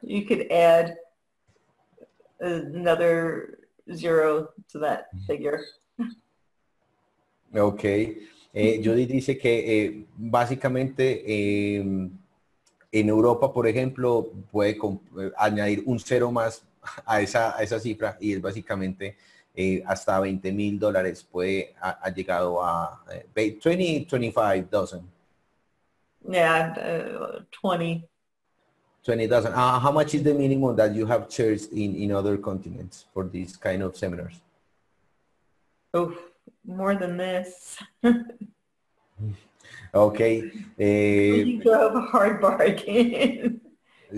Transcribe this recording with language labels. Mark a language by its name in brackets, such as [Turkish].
[English] You could add another zero to that figure. Ok. [Spanish] Judy dice que básicamente en Europa, por ejemplo, puede añadir un cero más a esa cifra y es básicamente hasta $20,000 puede ha llegado a 25,000. [English] Yeah, 20. 20,000. How much is the minimum that you have charged in other continents for these kind of seminars? Oh, more than this. Okay. You drove a hard bargain. But